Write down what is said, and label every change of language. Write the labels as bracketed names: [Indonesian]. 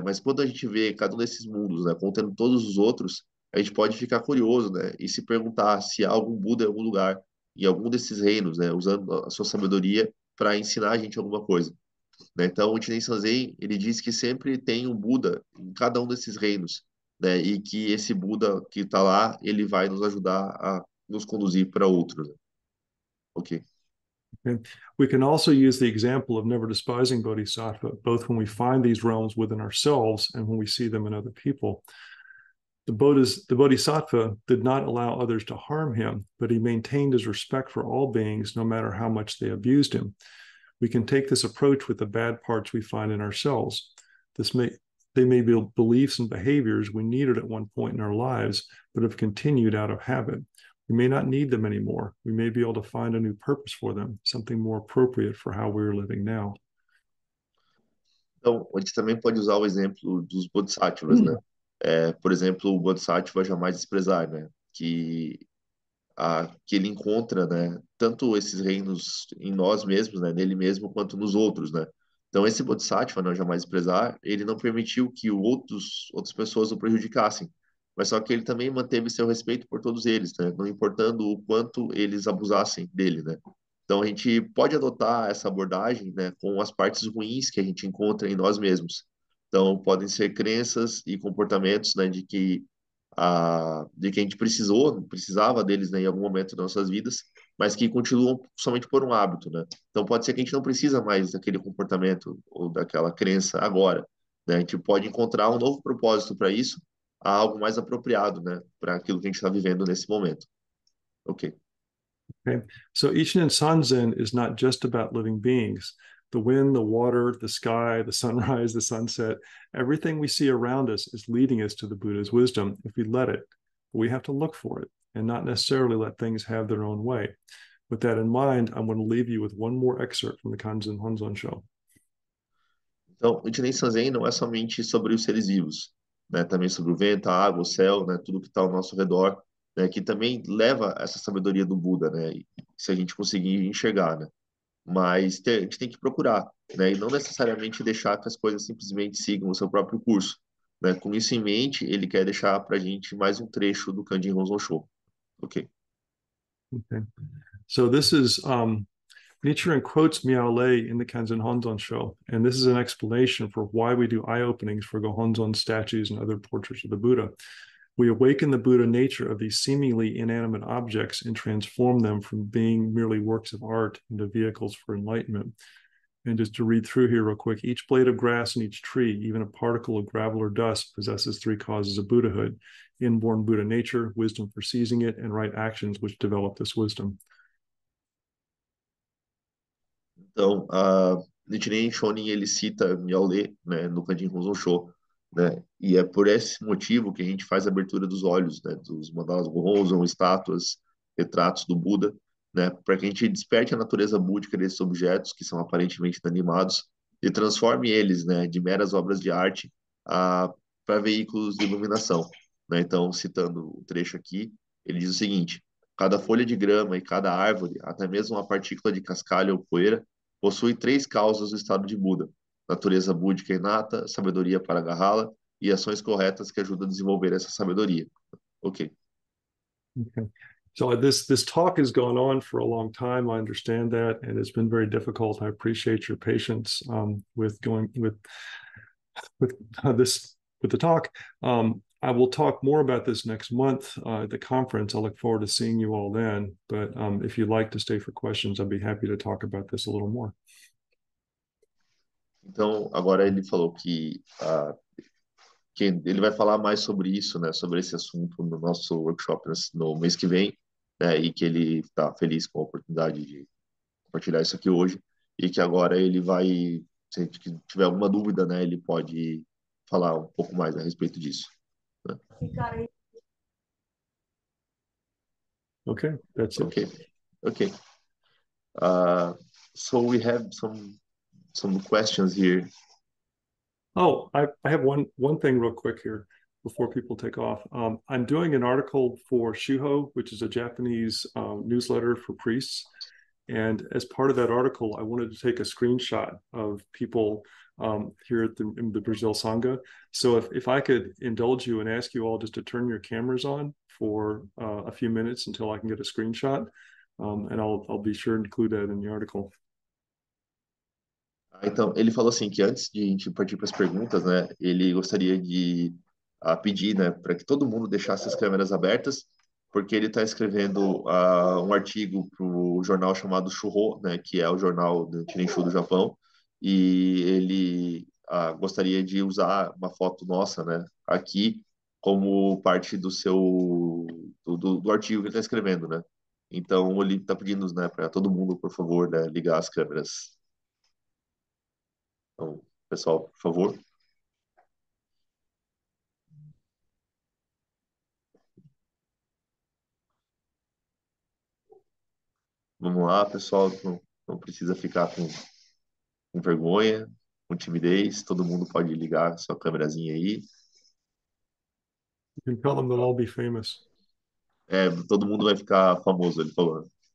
[Portuguese] Mas quando a gente vê cada um desses mundos, né, contendo todos os outros, a gente pode ficar curioso, né, e se perguntar se há algum Buda em algum lugar, em algum desses reinos, né, usando a sua sabedoria para ensinar a gente alguma coisa, né? Então, o Nichiren Sanzen, ele diz que sempre tem um Buda em cada um desses reinos, né, e que esse Buda que está lá, ele vai nos ajudar a nos conduzir para outros, né? Ok. [English] Okay. We can also use the example of never despising bodhisattva, both when we find these realms within ourselves and when we see them in other people. The bodhisattva did not allow others to harm him, but he maintained his respect for all beings, no matter how much they abused him. We can take this approach with the bad parts we find in ourselves. They may be beliefs and behaviors we needed at one point in our lives, but have continued out of habit. We may not need them anymore. We may be able to find a new purpose for them, something more appropriate for how we're living now. [Portuguese] Então, a gente também pode usar o exemplo dos bodhisattvas, né? Por exemplo, o bodhisattva jamais desprezar, né? Que ele encontra, né? Tanto esses reinos em nós mesmos, né? Nele mesmo, quanto nos outros, né? Então, esse bodhisattva, não jamais desprezar, ele não permitiu que outras pessoas o prejudicassem, mas só que ele também manteve seu respeito por todos eles, né? Não importando o quanto eles abusassem dele, né? Então, a gente pode adotar essa abordagem, né, com as partes ruins que a gente encontra em nós mesmos. Então, podem ser crenças e comportamentos, né, de que a gente precisava deles, né, em algum momento das nossas vidas, mas que continuam somente por um hábito, né? Então, pode ser que a gente não precisa mais daquele comportamento ou daquela crença agora, né? A gente pode encontrar um novo propósito para isso, algo mais apropriado, né, para aquilo que a gente está vivendo nesse momento. Ok. [English] Okay. So Ichinen Sanzen is not just about living beings. The wind, the water, the sky, the sunrise, the sunset, everything we see around us is leading us to the Buddha's wisdom if we let it. We have to look for it and not necessarily let things have their own way. With that in mind, I'm going to leave you with one more excerpt from the Kanzen Honzon show. [Portuguese] Então, o Nichiren Sanzen não é somente sobre os seres vivos, né? Também sobre o vento, a água, o céu, né? Tudo que está ao nosso redor, né? Que também leva essa sabedoria do Buda, né? Se a gente conseguir enxergar, né? Mas a gente tem que procurar, né? E não necessariamente deixar que as coisas simplesmente sigam o seu próprio curso, né? Com isso em mente, ele quer deixar para a gente mais um trecho do Kanjin Honzon Show. Ok. [English] Okay. So this is Nichiren quotes Miaolei in the Kanzen Honzon show, and this is an explanation for why we do eye openings for Gohonzon statues and other portraits of the Buddha. We awaken the Buddha nature of these seemingly inanimate objects and transform them from being merely works of art into vehicles for enlightenment. And just to read through here real quick, each blade of grass and each tree, even a particle of gravel or dust, possesses three causes of Buddhahood: inborn Buddha nature, wisdom for seizing it, and right actions which develop this wisdom. [Portuguese] Então, Nichiren Shonin, ele cita Miaolei, né, no Kanjin Honzon Sho, né, e é por esse motivo que a gente faz a abertura dos olhos, né, dos mandalas Gohonzon, estátuas, retratos do Buda, né, para que a gente desperte a natureza búdica desses objetos, que são aparentemente inanimados, e transforme eles, né, de meras obras de arte para veículos de iluminação, né. Então, citando o trecho aqui, ele diz o seguinte: cada folha de grama e cada árvore, até mesmo uma partícula de cascalho ou poeira, possui três causas do estado de Buda: natureza búdica inata, sabedoria para agarrá-la e ações corretas que ajudam a desenvolver essa sabedoria. Ok. [English] Okay. So this talk has gone on for a long time. I understand that, and it's been very difficult. I appreciate your patience with going with this with the talk. I will talk more about this next month at the conference. I look forward to seeing you all then. But if you'd like to stay for questions, I'd be happy to talk about this a little more. [Portuguese] Então, agora ele falou que ele vai falar mais sobre isso, né, sobre esse assunto no nosso workshop no mês que vem, né, e que ele está feliz com a oportunidade de compartilhar isso aqui hoje, e que agora ele vai, se tiver alguma dúvida, né, ele pode falar um pouco mais a respeito disso. Né? [English] Okay, that's it. Okay. So we have some questions here. Oh, I have one thing real quick here before people take off. I'm doing an article for Shuho, which is a Japanese newsletter for priests. And as part of that article, I wanted to take a screenshot of people here at in the Brazil Sangha. So if I could indulge you and ask you all just to turn your cameras on for a few minutes until I can get a screenshot, and I'll be sure to include that in the article. [Portuguese] Então, ele falou assim que antes de a gente partir para as perguntas, né, ele gostaria de pedir, né, para que todo mundo deixasse as câmeras abertas, porque ele está escrevendo um artigo para o jornal chamado Shūhō, né, que é o jornal do Chirenshu do Japão, e ele gostaria de usar uma foto nossa, né, aqui como parte do seu do artigo que ele está escrevendo, né. Então, ele está pedindo, né, para todo mundo, por favor, né, ligar as câmeras. Então, pessoal, por favor. Vamos lá, pessoal. Não precisa ficar com vergonha, com timidez. Todo mundo pode ligar sua câmerazinha aí. [English] You can tell them they'll all be famous. [Portuguese] Todo mundo vai ficar famoso, ele falou.